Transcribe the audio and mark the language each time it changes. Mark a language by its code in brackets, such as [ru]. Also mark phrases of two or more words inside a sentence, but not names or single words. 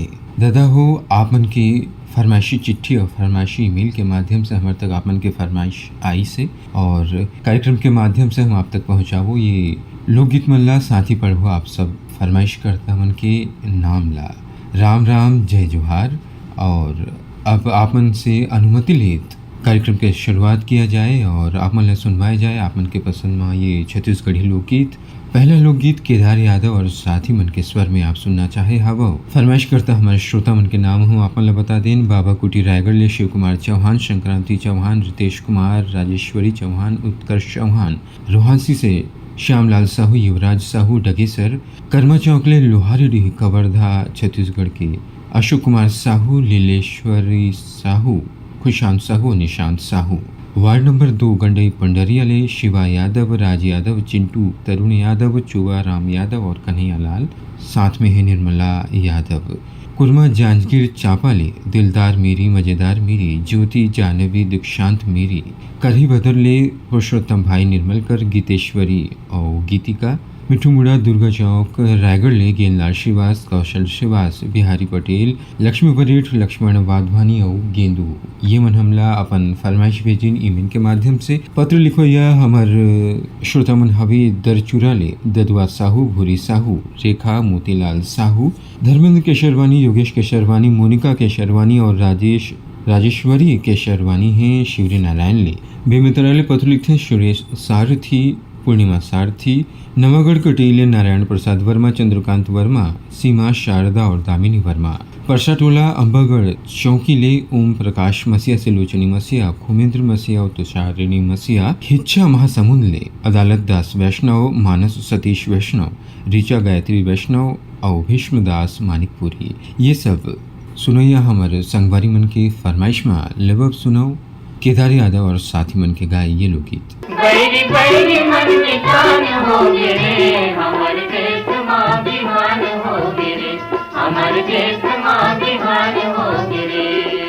[hne] दादा हो आप मन की फरमाइशी चिट्ठी और फरमाइशी ईमेल के माध्यम से हमारे तक आप मन के फरमाइश आई से और कार्यक्रम के माध्यम से हम आप तक पहुँचावो ये लोकगीत मन ला साथी पढ़ो आप सब फरमाइश करता मन के नाम ला। राम राम जय जोहार। और अब आप मन से अनुमति लेत कार्यक्रम के शुरुआत किया जाए और आप मन ला सुनवाए जाए आप मन के पसंद में ये छत्तीसगढ़ी लोकगीत। पहला लोकगीत केदार यादव और साथी मन के स्वर में आप सुनना चाहे हवा फरमाइश करता हमारे श्रोता मन के नाम हूँ आप मन ला बता दें। बाबा कुटी रायगढ़ ले शिव कुमार चौहान, संक्रांति चौहान, रितेश कुमार, राजेश्वरी चौहान, उत्कर्ष चौहान, रोहासी से श्यामलाल साहू, युवराज साहू डगेसर, कर्मा चौकले लोहारी कवर्धा छत्तीसगढ़ के अशोक कुमार साहू, लीलेश्वरी साहू, खुशांत साहू, निशांत साहू। वार्ड नंबर 2 गंडई पंडरिया ले शिवा यादव, राज यादव, चिंटू, तरुण यादव, चुवा राम यादव और कन्हैया लाल, साथ में है निर्मला यादव। कुरमा जांजगीर चांपा ले दिलदार मेरी, मजेदार मेरी, ज्योति, जानवी, दीक्षांत मेरी, करही भदर ले पुरुषोत्तम भाई निर्मलकर, गीतेश्वरी और गीतिका। मिठू मुड़ा दुर्गा चौक रायगढ़ ले गेंदलाल श्रीवास, कौशल श्रीवास, बिहारी पटेल, लक्ष्मी परेठ, लक्ष्मण वाधवानी और गेंदू। ये मन हमला अपन फरमाइश भेजिन ईमेल के माध्यम से। पत्र लिखो या हमार श्रोता मन हवे दरचूरा ले ददुआ साहू, भूरी साहू, रेखा, मोतीलाल साहू, धर्मेंद्र केशरवानी, योगेश केशरवानी, मोनिका केशरवानी और राजेश्वरी केशरवानी हैं शिवरी नारायण ले। बेमित्रा ले पत्र लिखते हैं सुरेश सारथी, पूर्णिमा सारथी, नवागढ़ कटेले नारायण प्रसाद वर्मा, चंद्रकांत वर्मा, सीमा शारदा और दामिनी वर्मा। परसा टोला अंबागढ़ चौकी ले ओम प्रकाश मसीहा से लोचनी मसीहा, खुमेंद्र मसीहा और तुषारिणी मसीहा, हिच्छा महासमुंद ले अदालत दास वैष्णव, मानस सतीश वैष्णव, ऋचा गायत्री वैष्णव और भीष्मदास मानिकपुरी। ये सब सुनैया हमारे संगवारी मन के फरमाइश में लबब सुनो केदार यादव और साथी मन के गाय ये लोकगीत। बैरी बैरी मन में कान हो रे, हमर देश माँ बिहान हो रे, हमर देश माँ बिहान हो रे।